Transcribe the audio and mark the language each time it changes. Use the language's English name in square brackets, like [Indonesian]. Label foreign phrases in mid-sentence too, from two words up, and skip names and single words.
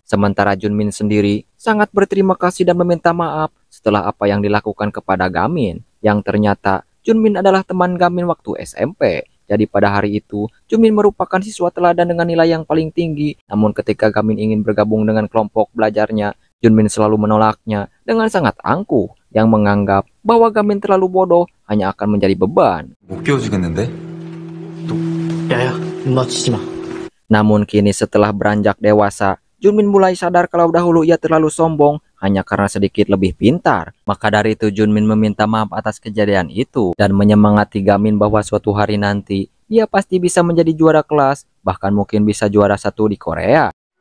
[Indonesian] Sementara Junmin sendiri sangat berterima kasih dan meminta maaf setelah apa yang dilakukan kepada Gamin, yang ternyata Junmin adalah teman Gamin waktu SMP. Jadi pada hari itu, Junmin merupakan siswa teladan dengan nilai yang paling tinggi. Namun ketika Gamin ingin bergabung dengan kelompok belajarnya, Junmin selalu menolaknya dengan sangat angkuh, yang menganggap bahwa Gamin terlalu bodoh hanya akan menjadi beban. [Korean] 못 끼워주겠는데? 야야, 너 마. [Indonesian] Namun kini setelah beranjak dewasa, Junmin mulai sadar kalau dahulu ia terlalu sombong hanya karena sedikit lebih pintar. Maka dari itu Junmin meminta maaf atas kejadian itu dan menyemangati Gamin bahwa suatu hari nanti dia pasti bisa menjadi juara kelas, bahkan mungkin bisa juara 1 di Korea.